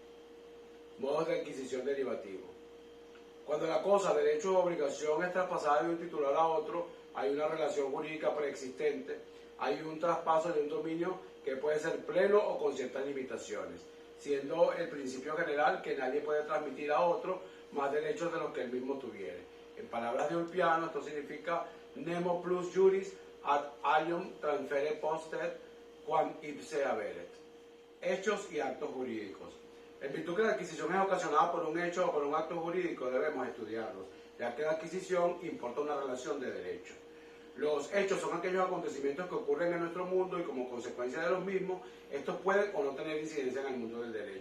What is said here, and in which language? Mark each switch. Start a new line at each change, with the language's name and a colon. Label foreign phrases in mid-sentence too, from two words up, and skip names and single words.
Spanish: Modos de adquisición derivativo. Cuando la cosa, derecho o obligación es traspasada de un titular a otro, hay una relación jurídica preexistente, hay un traspaso de un dominio que puede ser pleno o con ciertas limitaciones, siendo el principio general que nadie puede transmitir a otro más derechos de los que él mismo tuviere. En palabras de Ulpiano, esto significa
Latin: nemo plus juris ad alium transfere postet quam ipse haberet.
Spanish: Hechos y actos jurídicos. En virtud que la adquisición es ocasionada por un hecho o por un acto jurídico, debemos estudiarlos, ya que la adquisición importa una relación de derecho. Los hechos son aquellos acontecimientos que ocurren en nuestro mundo y como consecuencia de los mismos, estos pueden o no tener incidencia en el mundo del derecho.